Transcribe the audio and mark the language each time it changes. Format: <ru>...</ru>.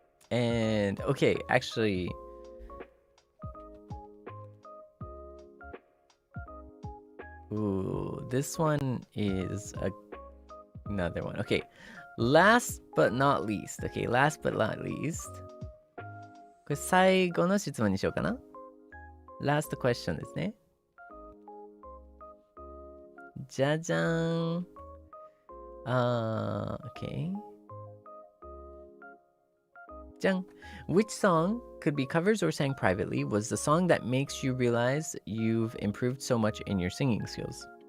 <en>And okay, actually, ooh, this one is another one. Okay, last but not least. Okay, last but not least.</en> <ja>これ最後の質問にしようかな。</ja> <en>Last question</en> <ja>ですね。じゃじゃーん。Okay. じゃん。</ja> <en>Which song, could be covers or sang privately, was the song that makes you realize you've improved so much in your singing skills?</en>